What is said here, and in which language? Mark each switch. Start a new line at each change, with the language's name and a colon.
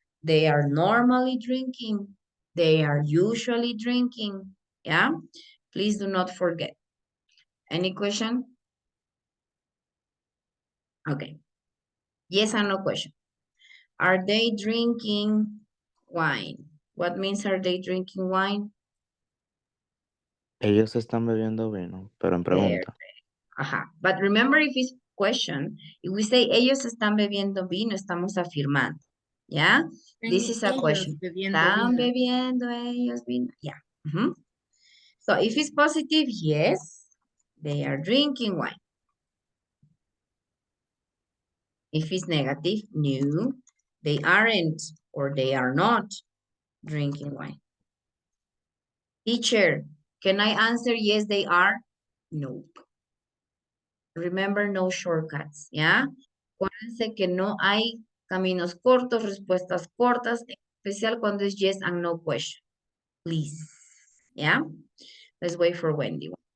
English: They are normally drinking. They are usually drinking. Yeah? Please do not forget. Any question? Okay. Yes or no question. Are they drinking wine? What means are they drinking wine?
Spanish: Ellos están bebiendo vino, pero en pregunta.
English: But remember, if it's question, if we say
Spanish: ellos están bebiendo vino, estamos afirmando.
English: ¿Ya? This is a question.
Spanish: ¿Están bebiendo ellos vino?
English: Yeah. So if it's positive, yes, they are drinking wine. If it's negative, no, they aren't or they are not drinking wine. Teacher, can I answer yes, they are? Nope. Remember, no shortcuts, ¿ya?
Spanish: Acuérdense que no hay caminos cortos, respuestas cortas, en especial cuando es yes and no question.
English: Please, ¿ya? Let's wait for Wendy.